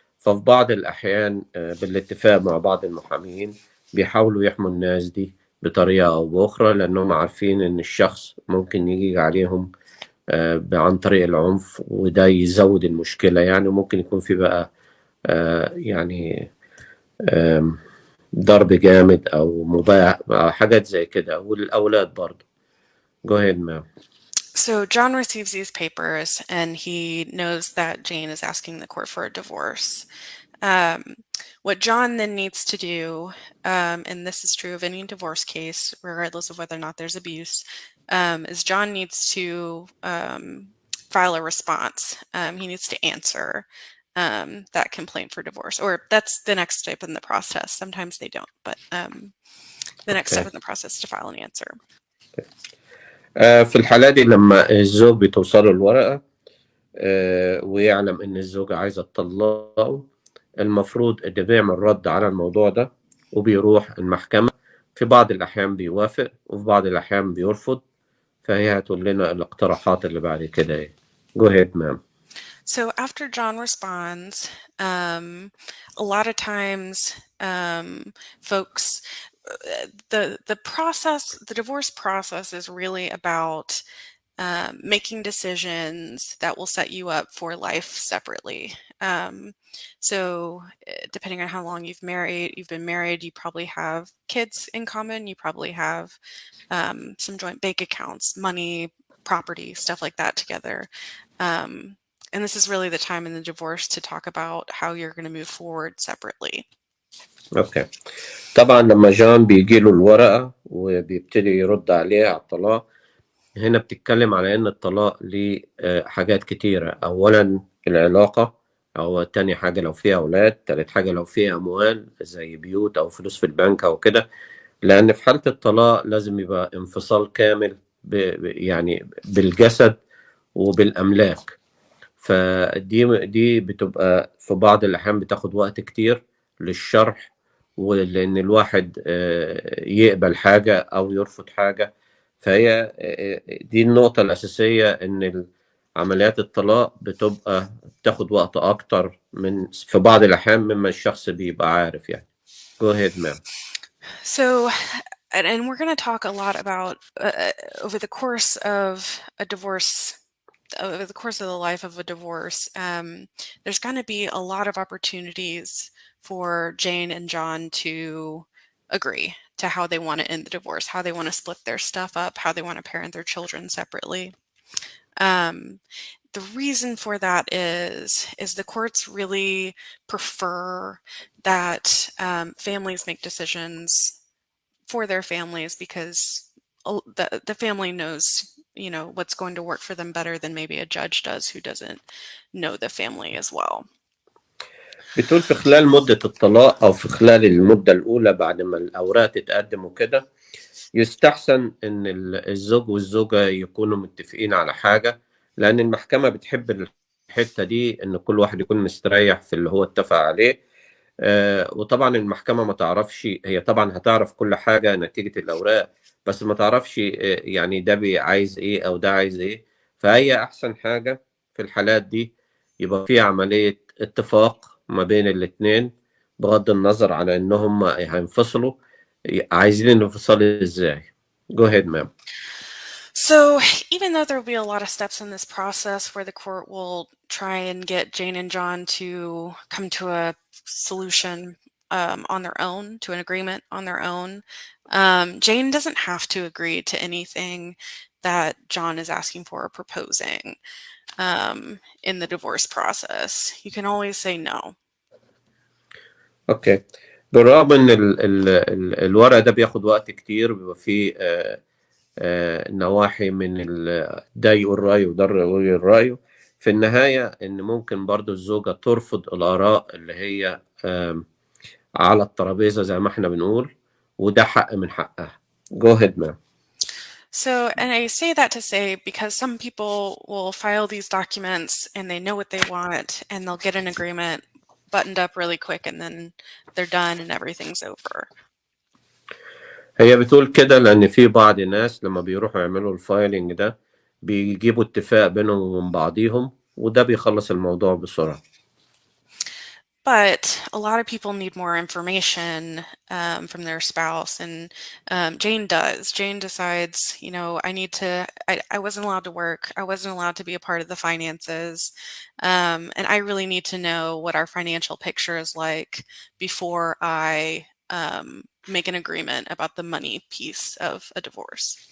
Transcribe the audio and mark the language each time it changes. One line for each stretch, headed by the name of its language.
Arabic: ففي بعض الأحيان بالاتفاق مع بعض المحامين بيحاولوا يحموا الناس دي بطريقة أو بأخرى، لأنهم عارفين إن الشخص ممكن يجي عليهم عن طريق العنف، وده يزود المشكلة يعني. وممكن يكون في بقى يعني آم، ضرب جامد أو مباح أو حاجات زي كده، والأولاد برضه.
English: Go ahead, ma'am. So John receives these papers and he knows that Jane is asking the court for a divorce. Um, what John then needs to do, and this is true of any divorce case, regardless of whether or not there's abuse, is John needs to file a response. He needs to answer that complaint for divorce, or that's the next step in the process. Sometimes they don't, but the next step Okay. in the process is to file an answer.
Arabic: في الحالة دي لما الزوج بتوصله الورقة ويعلم إن الزوجة عايزة تطلقه، المفروض إنه بيعمل رد على الموضوع ده وبيروح المحكمة. في بعض الأحيان بيوافق وفي بعض الأحيان بيرفض، فهي هتقول لنا الاقتراحات اللي بعد كده إيه.
English: Go ahead, ma'am. So after John responds, a lot of times folks, the process, the divorce process is really about making decisions that will set you up for life separately. So depending on how long you've been married, you probably have kids in common. You probably have some joint bank accounts, money, property, stuff like that together. And this is really the time in the divorce to talk about how you're going to move forward separately.
Arabic: أوكي. طبعا لما جان بيجيله الورقة وبيبتدي يرد عليها على الطلاق، هنا بتتكلم على إن الطلاق ليه حاجات كتيرة. أولا العلاقة، أو تاني حاجة لو فيها أولاد، تالت حاجة لو فيها أموال زي بيوت أو فلوس في البنك أو كده. لأن في حالة الطلاق لازم يبقى انفصال كامل يعني بالجسد وبالأملاك. فدي بتبقى في بعض الأحيان بتاخد وقت كتير للشرح، ولأن الواحد يقبل حاجة أو يرفض حاجة. فهي دي النقطة الأساسية، إن عمليات الطلاق بتاخد وقت أكتر في بعض الأحيان مما الشخص بيبقى عارف يعني.
English: Go ahead, ma'am. So, and we're going to talk a lot about over the course of a divorce, over the course of the life of a divorce, there's going to be a lot of opportunities for Jane and John to agree to how they want to end the divorce, how they want to split their stuff up, how they want to parent their children separately. The reason for that is the courts really prefer that families make decisions for their families, because the family knows, you know, what's going to work for them better than maybe a judge does who doesn't know the family as well.
Arabic: بتقول في خلال مدة الطلاق أو في خلال المدة الأولى بعد ما الأوراق تتقدم وكده، يستحسن إن الزوج والزوجة يكونوا متفقين على حاجة، لأن المحكمة بتحب الحتة دي، إن كل واحد يكون مستريح في اللي هو اتفق عليه. وطبعا المحكمة ما تعرفش، هي طبعا هتعرف كل حاجة نتيجة الأوراق، بس ما تعرفش يعني ده عايز إيه أو ده عايز إيه. فهي أحسن حاجة في الحالات دي يبقى في عملية اتفاق ما بين الاتنين، بغض النظر على إنهم هينفصلوا، عايزين الانفصال إزاي.
English: Go ahead, ma'am. So even though there will be a lot of steps in this process where the court will try and get Jane and John to come to a solution on their own, to an agreement on their own, Jane doesn't have to agree to anything that John is asking for or proposing in the divorce process. You can always say no.
Arabic: اوكي. بالرغم ان الورق ده بياخد وقت كتير، بيبقى فيه نواحي من ده يقول رأيه وده يقول رأيه، في النهاية ان ممكن برضو الزوجة ترفض الآراء اللي هي على الترابيزة زي ما احنا بنقول، وده حق من حقها.
English: Go ahead, ma'am. So, and I say that to say because some people will file these documents and they know what they want and they'll get an agreement buttoned up really quick and then they're done and everything's over.
Arabic: هي بتقول كده لأن في بعض الناس لما بيروحوا يعملوا الفايلنج ده بيجيبوا اتفاق بينهم وبين بعضيهم وده بيخلص الموضوع بسرعة.
English: But a lot of people need more information from their spouse, and Jane does. Jane decides, you know, I wasn't allowed to work. I wasn't allowed to be a part of the finances. And I really need to know what our financial picture is like before I make an agreement about the money piece of a divorce.